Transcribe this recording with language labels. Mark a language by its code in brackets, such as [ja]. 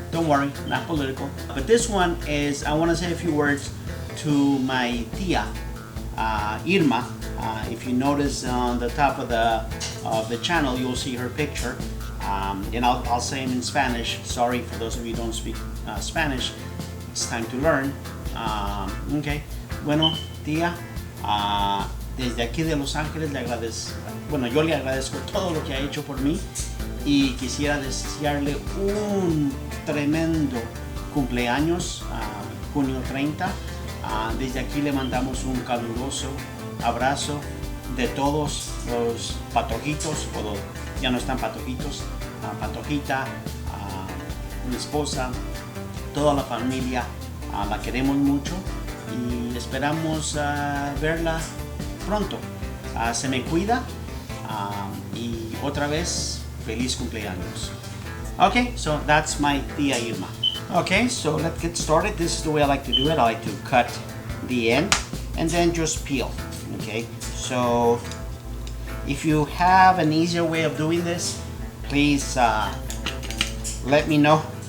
[en] Don't worry, not political. But this one is, I wanna say a few words to my tia IRMA. If you notice on the top of the channel, you'll see her picture. And I'll say them in Spanish. Sorry for those of you who don't speak Spanish. It's time to learn. Okay. [es] Bueno, tía, desde aquí de Los Ángeles le agradezco. Bueno, yo le agradezco todo lo que ha hecho por mí y quisiera desearle un tremendo cumpleaños, junio 30. Desde aquí le mandamos un caluroso abrazo de todos los patojitos, o ya no están patojitos, patojita, mi esposa, toda la familia, la queremos mucho y esperamos verla pronto. Se me cuida y otra vez feliz cumpleaños. [en] Okay, so that's my tía Irma. Okay, so let's get started. This is the way I like to do it. I like to cut the end and then just peel. Okay, so if you have an easier way of doing this, please let me know.